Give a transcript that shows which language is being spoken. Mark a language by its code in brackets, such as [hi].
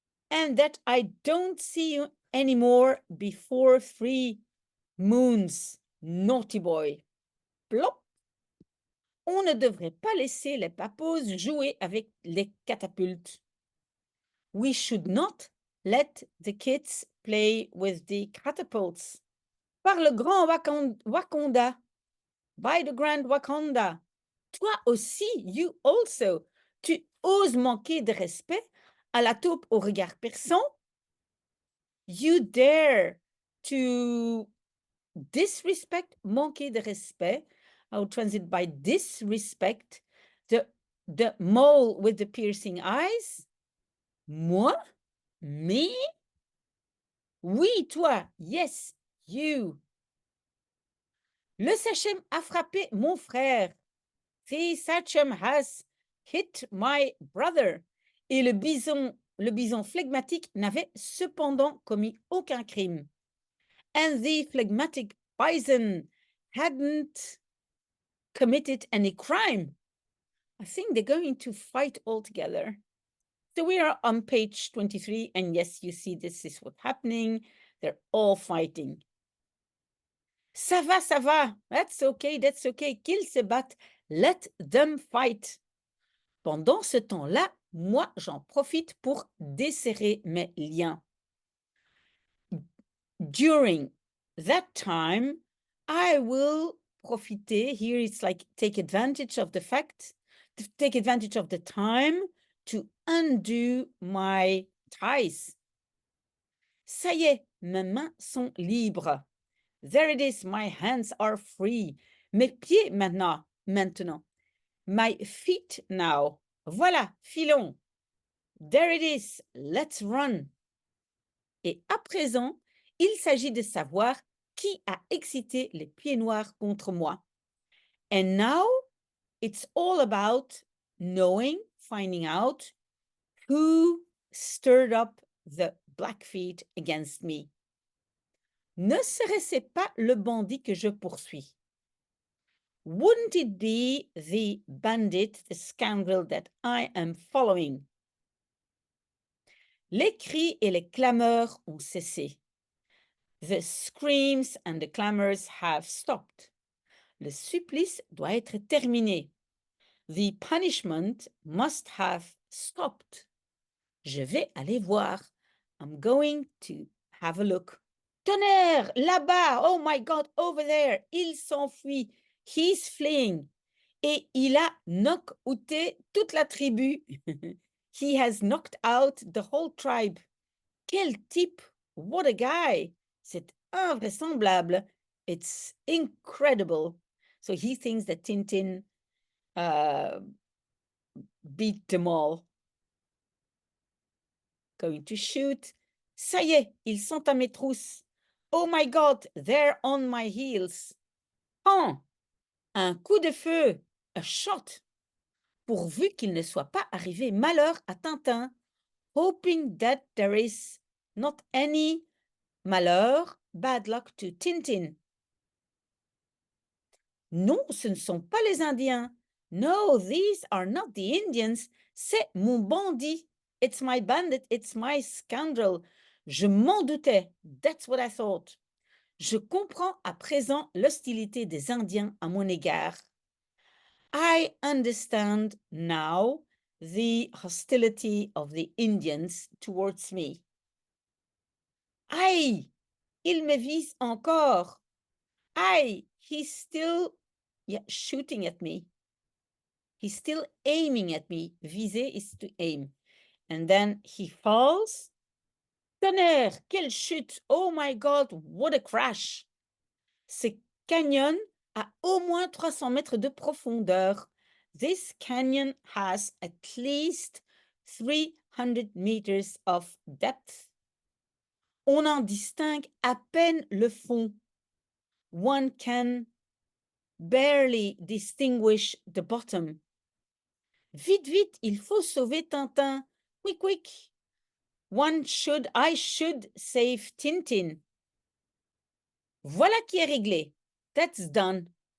[en] And that I don't see you anymore before 3 moons, naughty boy. Plop. [fr] On ne devrait pas laisser les papouses jouer avec les catapultes. [en] We should not let the kids play with the catapults. [fr] Par le grand Wakanda, [en] by the grand Wakanda. [fr] Toi aussi, [en] you also, [fr] tu oses manquer de respect à la taupe au regard perçant. [en] You dare to disrespect, [fr] manquer de respect. [en] I will translate by disrespect, the mole with the piercing eyes. [fr] Moi? [en] Me? [fr] Oui, toi. [en] Yes, you. [fr] Le sachem a frappé mon frère. [en] The sachem has hit my brother. [fr] Et le bison flegmatique n'avait cependant commis aucun crime. [en] And the phlegmatic bison hadn't committed any crime. I think they're going to fight all together. So we are on page 23, and yes, you see this is what's happening. They're all fighting. [fr] Ça va, [en] that's okay, [fr] qu'ils se battent, [en] let them fight. [fr] Pendant ce temps-là, moi, j'en profite pour desserrer mes liens. [en] During that time, I will profiter. Here it's like take advantage of the fact, take advantage of the time to undo my ties. [fr] Ça y est, mes mains sont libres. [en] There it is, my hands are free. [fr] Mes pieds maintenant. [en] My feet now. [fr] Voilà, filons. [en] There it is, let's run. [fr] Et à présent, il s'agit de savoir qui a excité les pieds noirs contre moi. [en] And now, it's all about knowing, finding out who stirred up the Blackfeet against me. [fr] Ne serait-ce pas le bandit que je poursuis? [en] Wouldn't it be the bandit, the scoundrel that I am following? [fr] Les cris et les clameurs ont cessé. [en] The screams and the clamors have stopped. [fr] Le supplice doit être terminé. [en] The punishment must have stopped. [fr] Je vais aller voir. [en] I'm going to have a look. [fr] Tonnerre, là-bas, [en] oh my God, over there, [fr] il s'enfuit. [en] He's fleeing. [fr] Et il a knock-outé toute la tribu. [en] He has knocked out the whole tribe. [fr] Quel type, [en] what a guy. [fr] C'est invraisemblable. [en] It's incredible. So he thinks that Tintin beat them all. Going to shoot. [fr] Ça y est, ils sont à mes trousses. [en] Oh my God, they're on my heels. [fr] Oh, un coup de feu, [en] a shot, [fr] pourvu qu'il ne soit pas arrivé malheur à Tintin, [en] hoping that there is not any [fr] malheur, [en] bad luck to Tintin. [fr] Non, ce ne sont pas les Indiens. [en] No, these are not the Indians. [fr] C'est mon bandit. [en] It's my bandit. It's my scoundrel. [fr] Je m'en doutais. [en] That's what I thought. [fr] Je comprends à présent l'hostilité des Indiens à mon égard. [en] I understand now the hostility of the Indians towards me. [fr] Aïe, il me vise encore. Aïe, [en] he's still shooting at me. He's still aiming at me. Viser is to aim. And then he falls. [fr] Tonnerre, quelle chute! [en] Oh my God, what a crash! [fr] Ce canyon a au moins 300 mètres de profondeur. [en] This canyon has at least 300 meters of depth. [fr] On en distingue à peine le fond. [en] One can barely distinguish the bottom. [fr] Vite, vite, il faut sauver Tintin. [en] Quick, quick. I should save Tintin. [fr] Voilà qui est réglé. [en] That's done.